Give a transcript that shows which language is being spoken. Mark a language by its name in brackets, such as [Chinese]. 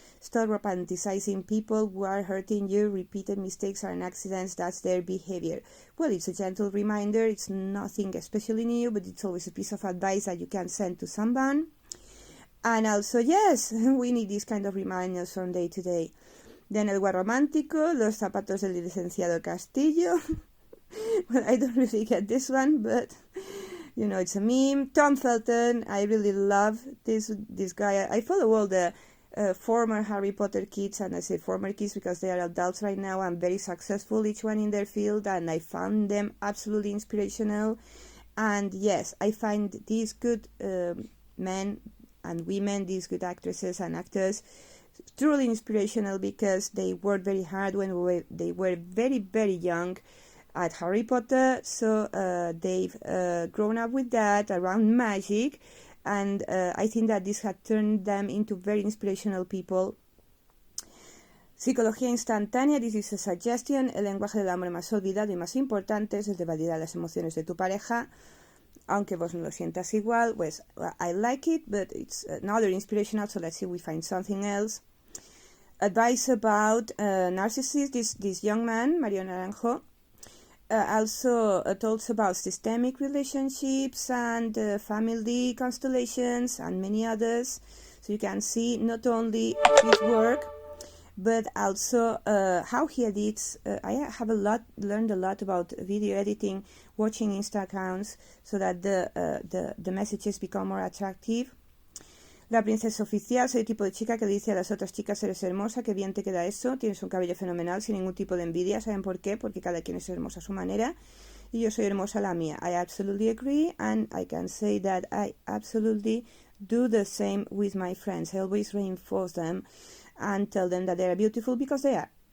[English] Stop romanticizing people who are hurting you. Repeated mistakes are accidents. That's their behavior. Well, it's a gentle reminder. It's nothing especially new, but it's always a piece of advice that you can send to someone. And also, yes, we need these kind of reminders from day to day. Then [Spanish] el guarromántico, los zapatos del licenciado Castillo. [English] Well, I don't really get this one, but you know, it's a meme. Tom Felton, I really love this guy. I follow all the former Harry Potter kids, and I say former kids because they are adults right now and very successful, each one in their field, and I found them absolutely inspirational. And yes, I find these good men and women, these good actresses and actors, truly inspirational because they worked very hard when they were very, very young at Harry Potter, so they've grown up with that around magic, and I think that this had turned them into very inspirational people. [Spanish] Psicología instantánea, [English] this is a suggestion. [Spanish] El lenguaje del amor más olvidado y más importante es el de validar las emociones de tu pareja, aunque vos no lo sientas igual. Pues [English] I like it, but it's another inspirational, so let's see if we find something else. Advice about narcissists, this young man, Mario Naranjo, also talks about systemic relationships and family constellations and many others. So you can see not only his work, but also how he edits. I have learned a lot about video editing, watching Insta accounts, so that the messages become more attractive. [Spanish] La princesa oficial, soy el tipo de chica que dice a las otras chicas, eres hermosa, qué bien te queda eso, tienes un cabello fenomenal, sin ningún tipo de envidia. ¿Saben por qué? Porque cada quien es hermosa a su manera y yo soy hermosa a la mía. [English] I absolutely agree, and I can say that I absolutely do the same with my friends. I always reinforce them and tell them that they are beautiful because they are.